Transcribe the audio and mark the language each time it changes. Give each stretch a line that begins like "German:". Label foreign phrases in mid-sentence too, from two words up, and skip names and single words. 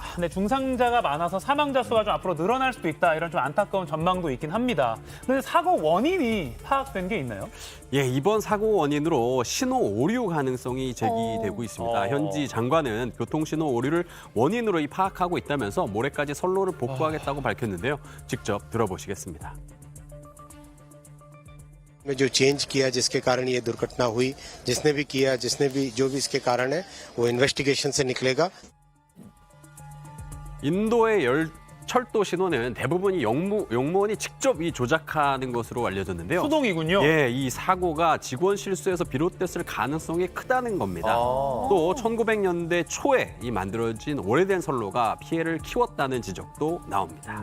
Korean: 근데 중상자가 많아서 사망자 수가 좀 앞으로 늘어날 수도 있다, 이런 좀 안타까운 전망도 있긴 합니다. 그런데 사고 원인이 파악된 게 있나요? 예, 이번 사고 원인으로 신호 오류 가능성이 제기되고 있습니다. 현지 장관은 교통신호 오류를 원인으로 파악하고 있다면서 모레까지 선로를 복구하겠다고 밝혔는데요. 직접 들어보시겠습니다.
Hindi: में जो चेंज किया जिसके कारण ये दुर्घटना हुई जिसने भी किया जो भी इसके कारण है वो इन्वेस्टिगेशन से निकलेगा।
Korean: 인도의 철도 신호는 대부분이 용무원이 직접 조작하는 것으로 알려졌는데요. 수동이군요. 예, 이 사고가 직원 실수에서 비롯됐을 가능성이 크다는 겁니다. 또 1900년대 초에 만들어진 오래된 선로가 피해를 키웠다는 지적도 나옵니다.